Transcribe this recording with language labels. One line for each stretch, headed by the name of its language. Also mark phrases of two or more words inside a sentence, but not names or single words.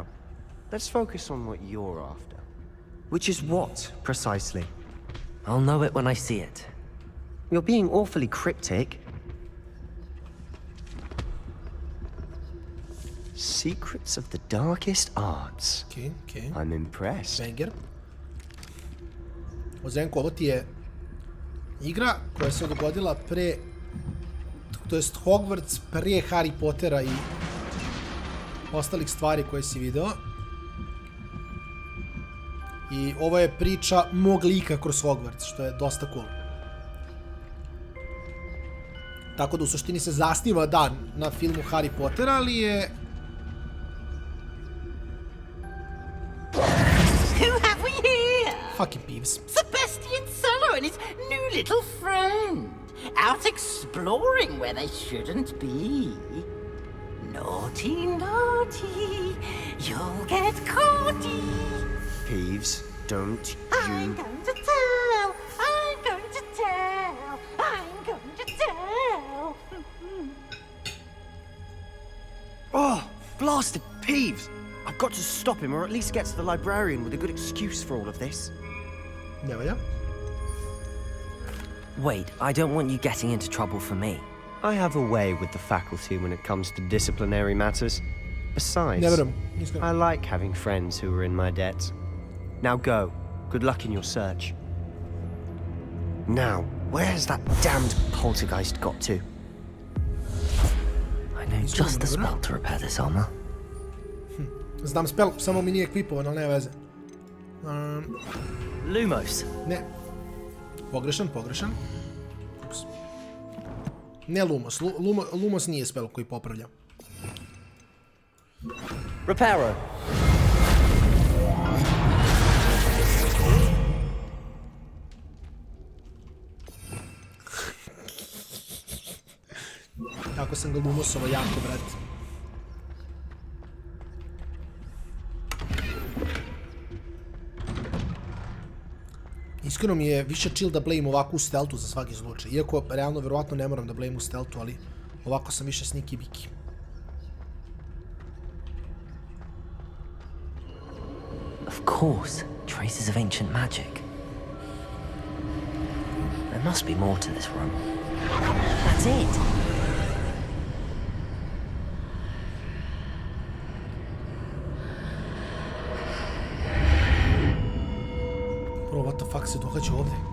English: Let's focus on what you're after. Which is what, precisely? I'll know it when I see it. You're being awfully cryptic. Secrets of the darkest arts. Okay. I'm impressed. Banger.
Serbian: Ozenko, ovo ti je igra koja se dogodila pre, to jest Hogwarts prije Harry Pottera i ostalih stvari koje si video. I ovo je priča mog lika kroz Hogwarts, što je dosta cool. Tako da u suštini se zasniva, da, na filmu Harry Pottera, ali je...
English: Who have we here? Fucking Peeves. Sebastian Sallow and his new little friend. Out exploring where they shouldn't be. Naughty, naughty, you'll get caughty. Peeves, don't I'm going to tell, I'm going to tell, I'm going to tell. Oh, blasted Peeves! I've got to stop him, or at least get to the librarian with a good excuse for all of this.
Serbian: Ne valja.
English: Wait, I don't want you getting into trouble for me. I have a way with the faculty when it comes to disciplinary matters. Besides, I like having friends who are in my debt. Now go. Good luck in your search. Now, where's that damned poltergeist got to? I know just the spell to repair this armor.
Serbian: Znam spell, samo mi nije ekvipovan, ali nema veze. Lumos. Ne. Pogrešan. Ups. Ne Lumos. Lumos nije spell koji popravlja. Reparo. Kako sam ga Lumosova jako, brate. Iskreno mi je više chill da blame ovako u stealthu za svaki slučaj. Iako, realno, verovatno ne moram da blame u stealthu, ali ovako sam više sneaky biki.
English: Of course, traces of ancient magic. There must be more to this room. That's it! Bro, what the fuck
Serbian: se događa ovdje?